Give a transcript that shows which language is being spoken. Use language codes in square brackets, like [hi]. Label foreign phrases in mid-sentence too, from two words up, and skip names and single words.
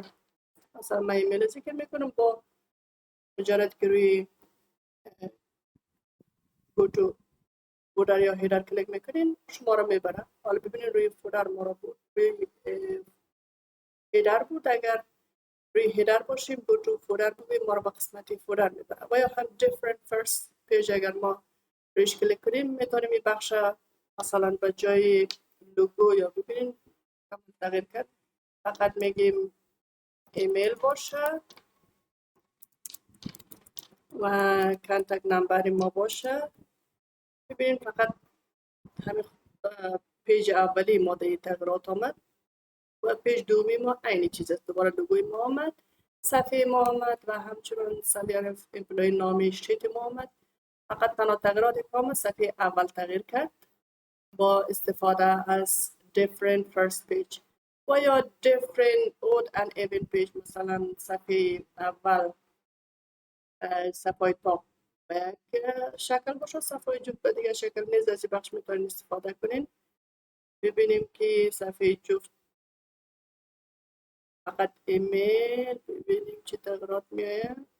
[fa] مثلا من ایمیل ذکر میکنم با مجرد که روی [en] go to folder [fa] یا هیدر کلیک میکنین شما رو میبره. حالا ببینین روی فولدر ما رو بود، روی هیدر بود، اگر روی هیدر باشیم [en] go to folder [fa] بگویم ما رو به قسمت فولدر میبره. و یا هم [en] different first page [fa] اگر ما رویش کلیک کنیم میتونیم این بخش مثلا به جای لوگو یا ببینین تغییر کرد فقط میگیم ایمیل باشه و [en] contact number [fa] ما باشه. ببینین فقط همین پیج اولی ما در تغییرات آمد و پیج دومی ما عین چیز است، دوباره لوگوی ما آمد، صفحه ما آمد و همچنین سالیان امپلوی نامی شیت ما آمد. فقط تنها تغییرات که آمد صفحه اول تغییر کرد با استفاده از [en] different first page [fa] و یا [en] different odd and even page. [fa] مثلا صفحه اول صفحه تاپ به یک شکل باشه، صفحه جفت به دیگه شکل نیز. از این بخش میتونید استفاده کنین. ببینیم که صفحه جفت فقط ایمیل، ببینیم چه تغییرات میایه.